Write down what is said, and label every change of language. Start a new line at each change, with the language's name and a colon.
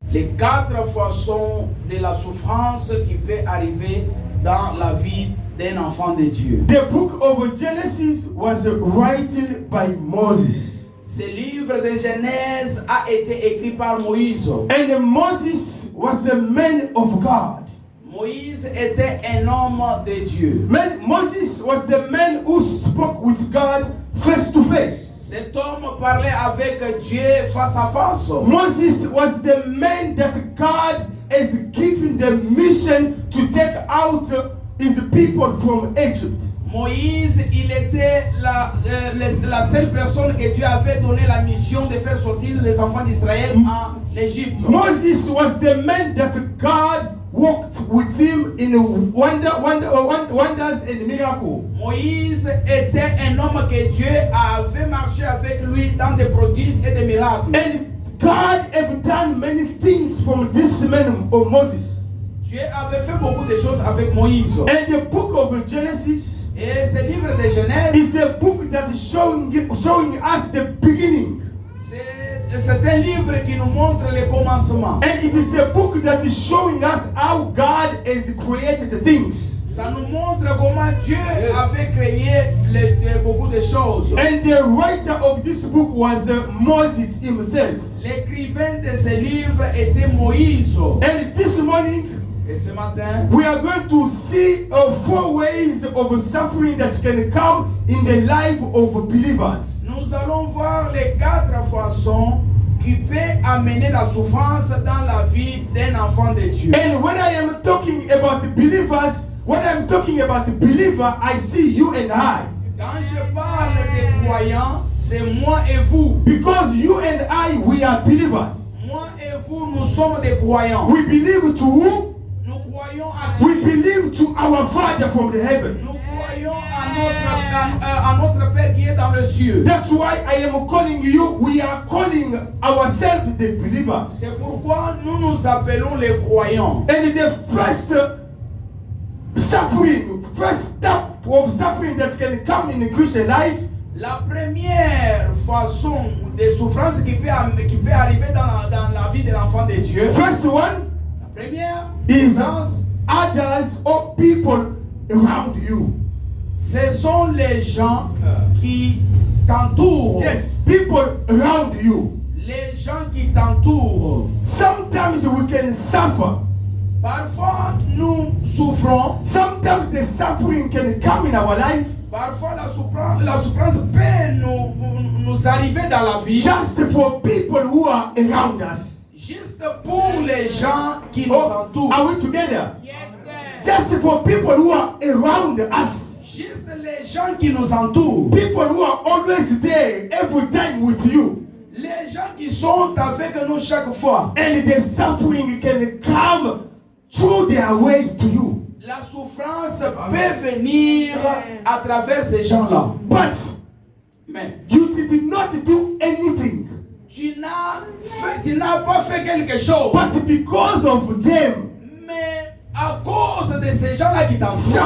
French: les 4 façons de la souffrance qui peut arriver dans la vie d'un enfant de Dieu.
English: The book of Genesis was written by Moses.
French: Ce livre de Genèse a été écrit par Moïse.
English: And Moses was the man of God.
French: Moïse était un homme de Dieu.
English: Moses was the man who spoke with God face to face.
French: Cet homme parlait avec Dieu face à face.
English: Moses was the man that God has given the mission to take out his people from Egypt.
French: Moïse, il était la seule personne que Dieu avait donné la mission de faire sortir les enfants d'Israël en Égypte.
English: Moses was the man that God walked with him in wonders and miracles.
French: Moïse était un homme que Dieu avait marché avec lui dans des prodiges et des miracles.
English: And God have done many things from this man of Moses.
French: Dieu avait fait beaucoup de choses avec Moïse.
English: And the book of Genesis
French: Et ce livre de Genèse
English: is the book that is showing us the beginning.
French: c'est un livre qui nous montre le commencement.
English: And it is the book that is showing us how God has created the things.
French: Ça nous montre comment Dieu avait créé beaucoup de choses.
English: And the writer of this book was Moses himself.
French: L'écrivain de ce livre était Moïse.
English: And this morning,
French: et ce matin,
English: we are going to see 4 ways of suffering that can come in the life of believers.
French: Nous allons voir les 4 façons qui peuvent amener la souffrance dans la vie d'un enfant de Dieu.
English: And when I am talking about believers, when I'm talking about believer, I see you and I.
French: Quand je parle des croyants, c'est moi et vous.
English: Because you and I, we are believers.
French: Moi et vous, nous sommes des croyants.
English: We believe to who?
French: Nous croyons à qui?
English: We believe to our Father from the heaven.
French: Nous croyons à notre Père qui est dans le ciel.
English: That's why I am calling you, we are calling ourselves the believers.
French: C'est pourquoi nous nous appelons les croyants.
English: And the first suffering, first step of suffering that can come in the Christian life,
French: la première façon de souffrance qui peut arriver dans la vie de l'enfant de Dieu,
English: first one,
French: la première
English: is
French: souffrance,
English: others or people around you.
French: ce sont les gens qui t'entourent.
English: Yes, people around you.
French: Les gens qui t'entourent.
English: Sometimes we can suffer.
French: Parfois nous souffrons.
English: Sometimes the suffering can come in our life.
French: Parfois la souffrance peut nous arriver dans la vie.
English: Just for people who are around us.
French: Juste pour les gens qui nous entourent.
English: Are we together? Yes, sir. Just for people who are around us.
French: Juste les gens qui nous entourent.
English: People who are always there every time with you.
French: Les gens qui sont avec nous chaque fois.
English: And the suffering can come through their way to you.
French: La souffrance peut venir à travers ces gens-là. Mais
English: you did not do anything.
French: Tu n'as pas fait quelque chose.
English: But because of them,
French: mais à cause de ces gens-là qui t'entourent,